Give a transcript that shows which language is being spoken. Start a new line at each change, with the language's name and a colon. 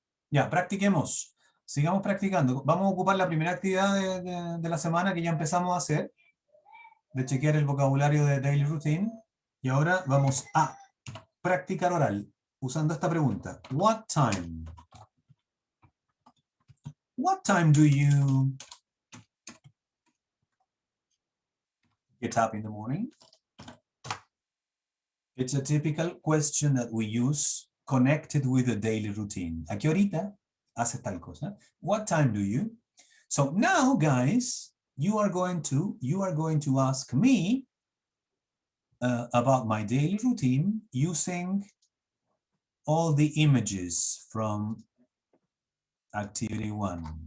Spanish: Ya, practiquemos. Sigamos practicando. Vamos a ocupar la primera actividad de la semana que ya empezamos a hacer, de chequear el vocabulario de Daily Routine. Y ahora vamos a practicar oral, usando esta pregunta.
English: What time? What time do you get up in the morning? It's a typical question that we use connected with the daily routine.
Spanish: ¿A qué horita haces tal cosa?
English: What time do you? So now, guys, you are going to ask me about my daily routine using all the images from activity 1.